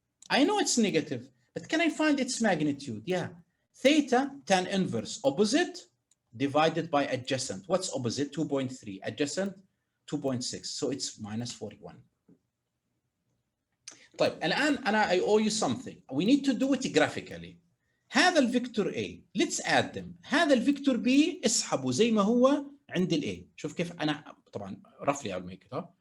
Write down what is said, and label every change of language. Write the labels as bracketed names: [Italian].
[English] I know it's negative, but can I find its magnitude? Yeah. Theta tan inverse opposite divided by adjacent. What's opposite? 2.3. Adjacent 2.6. So it's minus 41. [Arabic] طيب, الآن [English] I owe you something. We need to do it graphically. [Arabic] هذا الفيكتور [English] A, let's add them. [Arabic] هذا الفيكتور B اسحبه زي ما هو عند ال A. شوف كيف أنا طبعا [English] roughly I'll make it.